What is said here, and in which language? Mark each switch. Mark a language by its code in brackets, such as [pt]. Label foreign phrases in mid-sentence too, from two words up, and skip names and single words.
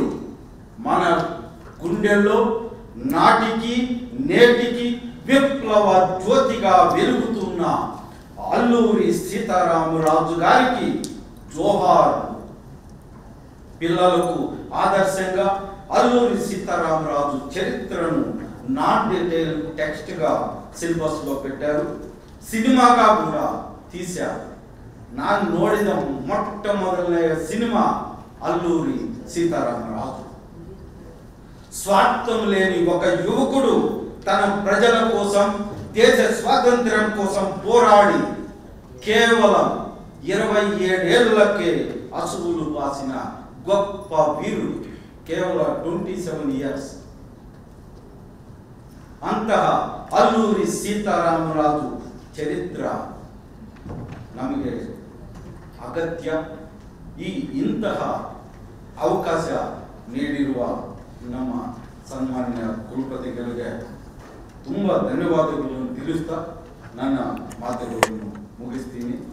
[te] మన గుండెల్లో నాటికి నేటికి విప్లవ జ్యోతిగా వెలుగుతున్న అల్లూరి సీతారామరాజు గారికి జోహార్. పిల్లలకు ఆదర్శంగా అల్లూరి సీతారామరాజు చరిత్రను [en] non detail text [te] గా ಸಿಲೆಬಸ್ లో పెట్టారు. ಸಿನಿಮಾగా కూడా తీశారు. [kn] ನಾನು ನೋಡಿದ ಮೊಟ್ಟ ಮೊದಲನೆಯ ಸಿನಿಮಾ అల్లూరి సీతారామరాజు. [te] స్వార్థం లేని ఒక యువకుడు తన ప్రజల కోసం, దేశ స్వాతంత్ర్యం కోసం పోరాడి కేవలం 27 ఏళ్లకే అసువులు బాసిన గొప్ప వీరుడు. కేవలం 27 ఇయర్స్. [kn] ಅಂತಹ ಅಲ್ಲೂರಿ ಸೀತಾರಾಮರಾಜು ಚರಿತ್ರ ನಮಗೆ ಅಗತ್ಯ. ಈ ಇಂತಹ ಅವಕಾಶ ನೀಡಿರುವ ನಮ್ಮ ಸನ್ಮಾನ್ಯ ಕುಲಪತಿಗಳಿಗೆ ತುಂಬಾ ಧನ್ಯವಾದಗಳನ್ನು ತಿಳಿಸುತ್ತಾ ನನ್ನ ಮಾತುಗಳನ್ನು ಮುಗಿಸ್ತೀನಿ.